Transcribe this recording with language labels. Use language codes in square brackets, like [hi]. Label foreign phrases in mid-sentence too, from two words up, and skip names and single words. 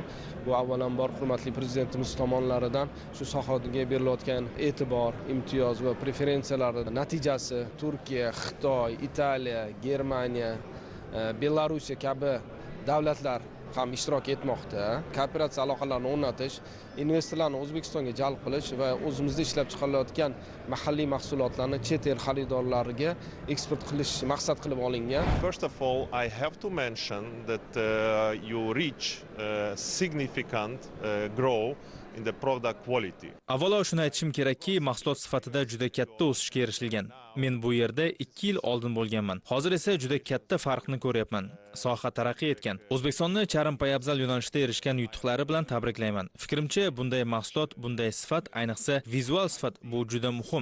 [uz] Bu avvalambor hurmatli prezidentimiz tomonidan shu sohaga berilayotgan e'tibor, imtiyoz va preferensiyalar natijasi Turkiya, Xitoy, Italiya, Germaniya, Belorussiya kabi davlatlar ham ishtirok etmoqda. Kooperatsiya aloqalarini o'rnatish, investorlarni O'zbekistonga jalb qilish va o'zimizda ishlab chiqarilayotgan mahalliy mahsulotlarni chet el xaridorlariga eksport qilish maqsad qilib olingan. [en] First of all, I have to mention that you reach significant growth in the product quality. [uz] Avvalo shuni aytishim kerakki, mahsulot sifatida juda katta o'sishga erishilgan. Men bu yerda 2 yil oldin bo'lganman. Hozir esa juda katta farqni ko'ryapman. Soha taraqqiy etgan. O'zbekistonni charm poyabzal yo'nalishida erishgan yutuqlari bilan tabriklayman. Fikrimcha, bunday mahsulot, bunday sifat, ayniqsa vizual sifat bu juda muhim.